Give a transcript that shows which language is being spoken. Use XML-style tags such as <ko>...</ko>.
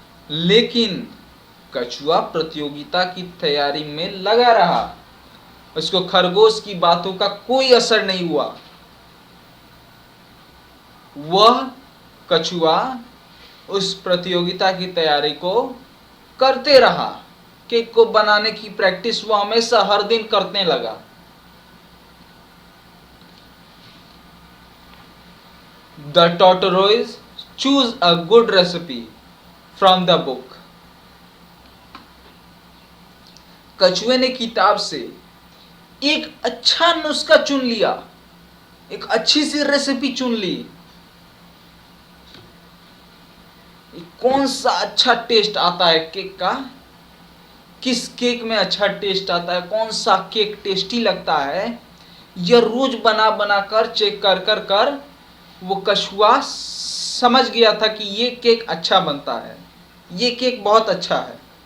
<hi>लेकिन कछुआ प्रतियोगिता की तैयारी में लगा रहा, उसको खरगोश की बातों का कोई असर नहीं हुआ। वह कछुआ उस प्रतियोगिता की तैयारी को करते रहा, केक को बनाने की प्रैक्टिस वो हमेशा हर दिन करने लगा।</hi> <en>The tortoise choose a good recipe from the book.</en> <hi>कछुए ने किताब से एक अच्छा नुस्खा चुन लिया। एक अच्छी सी रेसिपी चुन ली, कौन सा अच्छा टेस्ट आता है केक का, किस केक में अच्छा टेस्ट आता है, कौन सा केक टेस्टी लगता है, यह रोज बना बना कर चेक कर कर कर वो कछुआ समझ गया था कि ये केक अच्छा बनता है, ये केक बहुत अच्छा है।</hi>